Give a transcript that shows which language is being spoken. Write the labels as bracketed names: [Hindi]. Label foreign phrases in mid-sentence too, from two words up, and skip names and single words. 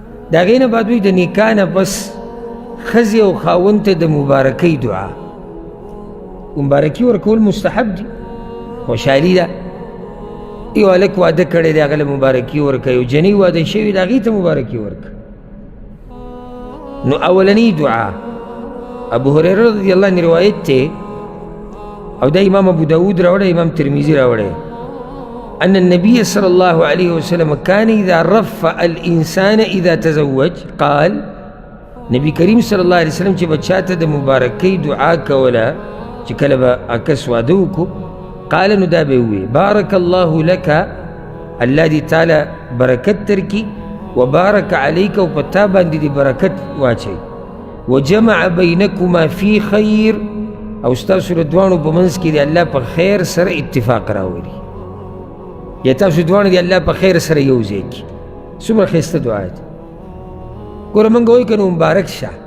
[Pashto] د هغې نه بعد وایي د نکاح نه پس ښځې او خاوند ته د مبارکۍ دعا مبارکي ورکول مستحب دي خوشحالي ده یو هلک واده کړی دی هغه له مبارکي ورکوي یو جنۍ واده شوي ده هغې ته مبارکي ورکوي نو اولنی دعا ابو هريره [Arabic] رضی الله عنه [Pashto] روایت ته او دا امام ابو داود راوړی امام ترمذي راوړی [Arabic] ان النبي صلى الله عليه وسلم كان اذا رفع الانسان اذا تزوج قال [Pashto] نبی کریم [Arabic] صلی الله علیه وسلم [Pashto] چې بچا ته د مبارکۍ دعا کوله چې کله به عکس واده وکړو قال نو دا به ووایي [Arabic] بارک الله لك [Pashto] الله دې تعالی برکت درکړي [Arabic] وبارك عليك [Pashto] او په تا باندې دې برکت واچوي [Arabic] وجمع بینکما فی خیر [Pashto] او ستاسو د دواړو په منځ کې د الله په خیر سره اتفاق راولي یا تاسو دواړه د الله په خیر سره یو ځای کړي څومره ښایسته دعا ده ګوره موږ وایو که نو مبارک شه